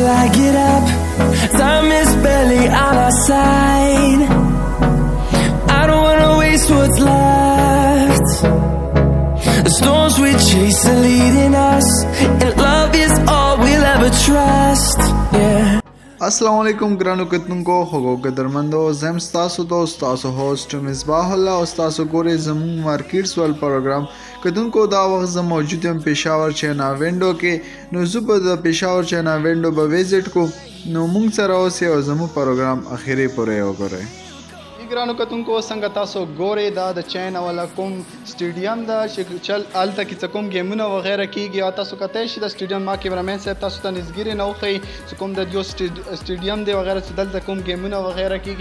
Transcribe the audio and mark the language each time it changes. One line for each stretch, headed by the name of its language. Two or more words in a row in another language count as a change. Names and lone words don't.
English: get up. Time is barely on our side. I don't wanna waste what's left. The storms we chase are leading us, and love is all we'll ever trust. Yeah.
Arabic: السلام علیکم
Pashto: ګرانو کتونکو خوږو قدرمندو زم تاسو دوست تاسو هوست مصباح الله او تاسو ګوري زمون مارکیټس ول پروګرام کتونکو دا وخت زم موجود یم پېښور چینا وینډو کې نو زه په د پېښور چینا وینډو به وزټ کو نو مونږ سره اوسې او زمو پروګرام اخیری پورې وګورئ ګرانو کتونکو څنګه تاسو ګوري دا د چین ولا کوم سټیډیم دا چې چل الته کې کوم گیمونه و غیره کیږي او تاسو کته شي د سټیډیم ما کیمرامین صاحب تاسو ته نږدې نه وخی چې کوم د یو سټیډیم دی و غیره چې دلته کوم گیمونه و غیره کیږي